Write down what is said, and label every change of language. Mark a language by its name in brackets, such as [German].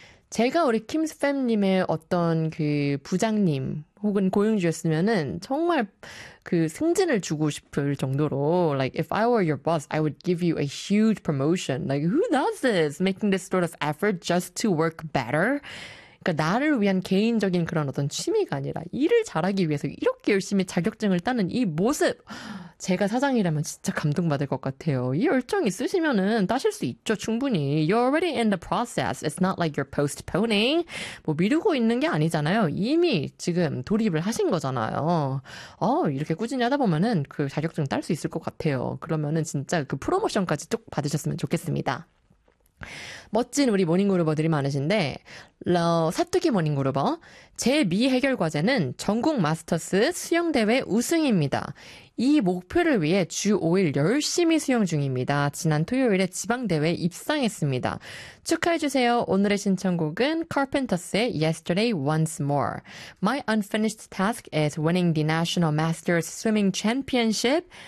[Korean] 제가 우리 킴스팸님의 어떤 그 부장님, 혹은 고용주였으면은 정말 그 승진을 주고 싶을 정도로 [English] like if I were your boss, I would give you a huge promotion. Like who does this? Making this sort of effort just to work better? [Korean] 그러니까 나를 위한 개인적인 그런 어떤 취미가 아니라 일을 잘하기 위해서 이렇게 열심히 자격증을 따는 이 모습, 제가 사장이라면 진짜 감동받을 것 같아요. 이 열정 있으시면은 따실 수 있죠, 충분히. You're already in the process. It's not like you're postponing. 뭐 미루고 있는 게 아니잖아요. 이미 지금 돌입을 하신 거잖아요. 이렇게 꾸준히 하다 보면은 그 자격증 딸수 있을 것 같아요. 그러면은 진짜 그 프로모션까지 쭉 받으셨으면 좋겠습니다. 멋진 우리 모닝그루버들이 많으신데, 사투기 모닝그루버. 제미 해결 과제는 전국 마스터스 수영대회 우승입니다. 이 목표를 위해 주 5일 열심히 수영 중입니다. 지난 토요일에 지방대회 입상했습니다. 축하해주세요. 오늘의 신청곡은 Carpenters의 Yesterday Once More. [English] My unfinished task is winning the National Masters Swimming Championship.